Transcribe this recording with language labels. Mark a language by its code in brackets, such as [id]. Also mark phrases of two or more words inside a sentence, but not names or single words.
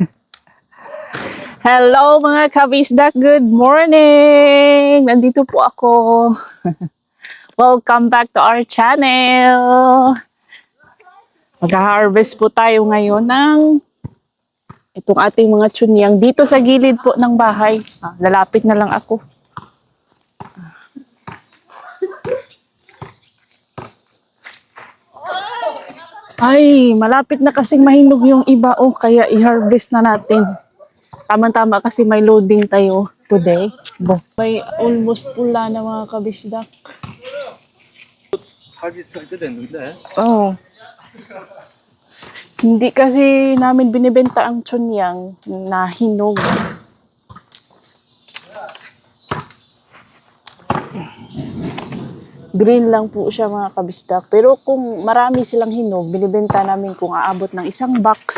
[tl] Hello mga kabisdak! [en] Good morning! [tl] Nandito po ako. [en] Welcome back to our channel. [tl] Mag-harvest po tayo ngayon ng itong ating mga chunyang dito sa gilid po ng bahay. Lalapit na lang ako. Ay, malapit na kasing mahinog yung iba kaya i-harvest na natin. Tama-tama kasi may loading tayo today. May almost pula na mga kabisdak. [ko] harvest 때 됐는데. Oh. [tl] Hindi kasi namin binibenta ang chunyang na hinog. Green lang po siya mga kabisdak. Pero kung marami silang hinog, binibenta namin kung aabot ng isang box.